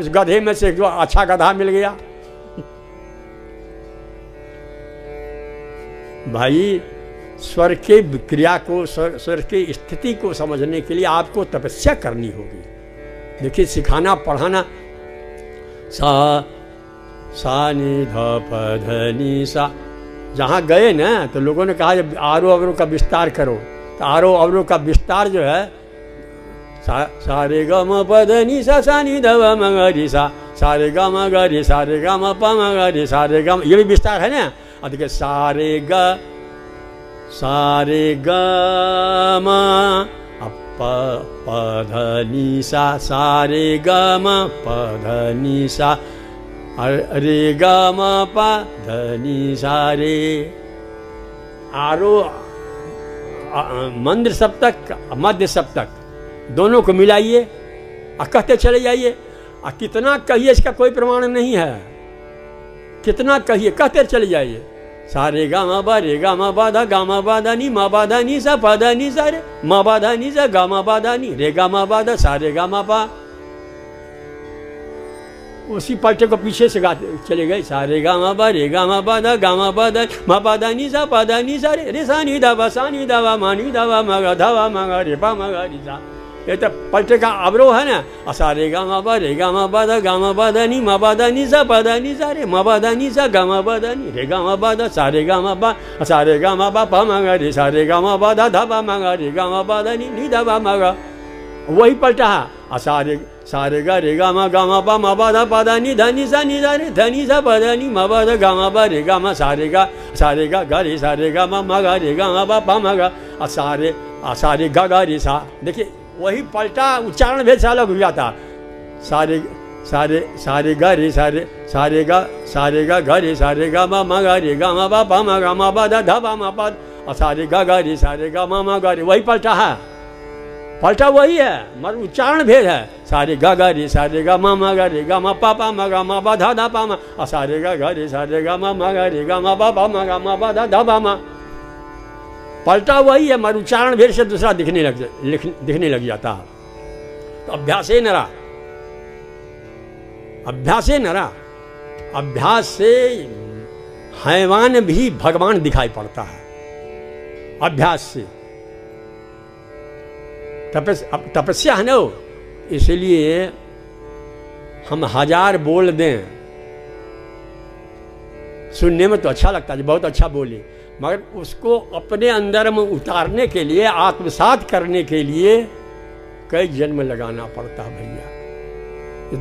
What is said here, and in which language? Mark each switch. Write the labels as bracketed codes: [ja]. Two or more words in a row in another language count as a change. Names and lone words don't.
[hi] उस गधे में से अच्छा गधा मिल गया। भाई स्वर के क्रिया को, स्वर की स्थिति को समझने के लिए आपको तपस्या करनी होगी। देखिए, सिखाना पढ़ाना, सा नि ध प ध नि सा, जहाँ गए ना तो लोगों ने कहा जब आरोह अवरोह का विस्तार करो, तो आरोह अवरोह का विस्तार जो है सा रे ग म प ध नि सा नि ध व म ग रि सा रे ग म ग रि सा रे ग म प म ग रि सा रे ग म, ये भी विस्तार है ना। और देखिए सा रे ग म प ध नि सा रे ग म प ध नि सा रे ग म प ध नि सा रे। आरोह मंद्र सप्तक, मध्य सप्तक दोनों को मिलाइए और कहते चले जाइए। और कितना कहिए इसका कोई प्रमाण नहीं है, कितना कहिए कहते चले जाइए। सा रे गा मा बा रे गा मा बा धा गा मा बा धा नी मा बा धा नी सा पा धा नी सा रे मा बा धा नी सा गा मा बा धा नी रे गा मा बा धा सा रे गा मा पा। उसी पलटे को पीछे से गाते चले गए। सा रे गा मा बा रे गा मा बा धा गा मा बा धा मा बा धा नी सा पा धा नी सा रे सा नी धा वा सा नी धा वा मा नी धा वा मा गा धा वा मा गा रे पा मा गा री सा। ये तो पलटे का अवरोह है ना। सा रे गा मा बा रे गा मा बा धा गा मा बा धा नी मा बा धा नी सा पा धा नी सा रे मा बा धा नी सा गा मा बा धा नी रे गा मा बा धा सा रे गा मा बा सा रे गा मा बा पा मा गा रे सा रे गा मा बा धा धा बा मा गा रे गा मा बा धा नी धा बा मा गा। वही पलटा है। सा रे गा रे गा मा पा मा बा धा पा धा नी धा नी सा रे धा नी सा पा धा नी मा बा धा गा मा बा रे गा मा सा रे गा गा रे सा रे गा मा गा रे गा मा बा पा मा गा सा रे गा गा रे सा। देखिए वही पलटा उच्चारण भेद से अलग हो जाता। सा रे गा रे सा रे गा गा रे सा रे गा मा गा रे गा मा बा पा मा गा मा बा धा धा बा मा पा सा रे गा गा रे सा रे गा मा गा रे। वही पलटा है, पलटा वही है मगर उच्चारण भेद है। सा रे गा गा रे सा रे गा मा गा रे गा मा पा पा मा गा मा बा धा धा पा मा सा रे गा गा रे सा रे गा मा गा रे गा मा बा पा मा गा मा बा धा धा बा मा। पलटा वही है मगर उच्चारण भेद से दूसरा दिखने लग जाता। तो अभ्यासे नरा, अभ्यासे नरा, अभ्यास से हैवान भी भगवान दिखाई पड़ता है। अभ्यास से तपस्या है ना, इसलिए हम 1000 बोल दें, सुनने में तो अच्छा लगता है, बहुत अच्छा बोले, मगर उसको अपने अंदर में उतारने के लिए, आत्मसात करने के लिए कई जन्म लगाना पड़ता है भैया।